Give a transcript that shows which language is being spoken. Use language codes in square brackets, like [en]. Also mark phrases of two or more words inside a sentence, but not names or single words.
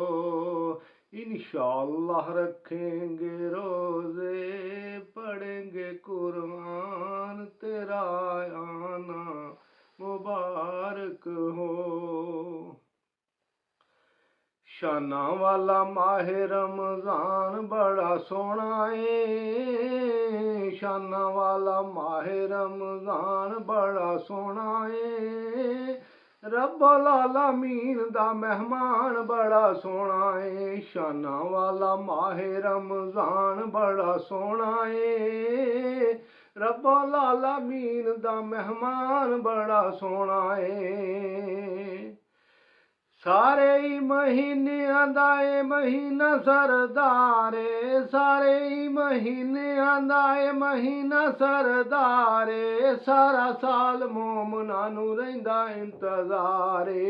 [ur] ان شاء اللہ رکھیں گے روزے پڑھیں گے قرآن تیرا آنا مبارک ہو. [pa] شاناں والا ماہِ رمضان بڑا سوہنا اے. شاناں والا ماہِ رمضان بڑا سوہنا اے. [ar] ربّ العالمین [pa] دا مہمان بڑا سوہنا اے. شاناں والا ماہِ رمضان بڑا سوہنا اے. [ar] ربّ العالمین [pa] دا مہمان بڑا سوہنا اے. سارے ای مہینیاں دا اے مہینہ سردارے. سارے ای مہینیاں دا اے مہینہ سردارے. سارا سال مومناں نوں رہندا انتظارے.